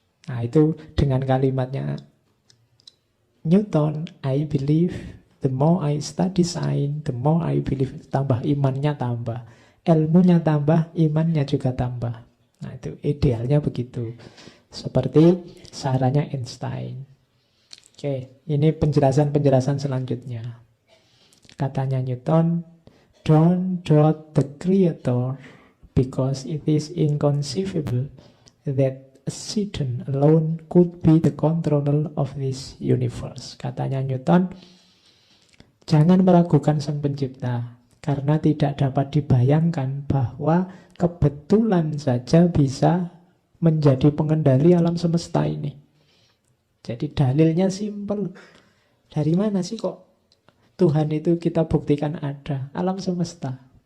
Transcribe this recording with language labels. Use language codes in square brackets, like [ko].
[id] Nah itu dengan kalimatnya [en] Newton, I believe, the more I study science, the more I believe. [id] Tambah imannya tambah. Ilmunya tambah, imannya juga tambah. Nah itu idealnya begitu. Seperti sarannya Einstein. Oke, ini penjelasan-penjelasan selanjutnya. Katanya Newton, [en] don't doubt the creator because it is inconceivable that Satan alone could be the controller of this universe. [id] Katanya Newton, jangan meragukan sang pencipta karena tidak dapat dibayangkan bahwa kebetulan saja bisa menjadi pengendali alam semesta ini. Jadi dalilnya simpel. Dari mana sih kok Tuhan itu kita buktikan ada? Alam semesta.